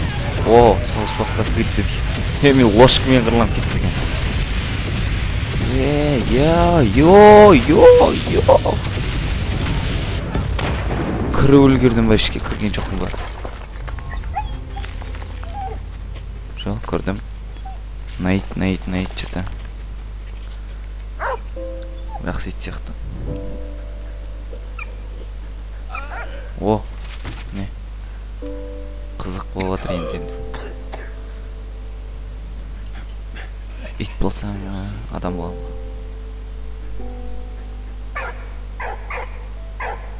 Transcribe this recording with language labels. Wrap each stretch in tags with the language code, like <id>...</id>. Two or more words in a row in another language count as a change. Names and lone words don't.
<kk>Соғыс басталып кетті дейсің. Мен ложкамен қырылып кеттім. Кіріп үлгердім ба, ішке кірген жоқпын ба? Жоқ, кірдім.</kk> <ru>Найт что-то.</ru> <kk>Жақсы ит сияқты. Не? Қызық болып отыр енді. Ит болса, адам боламын.</kk>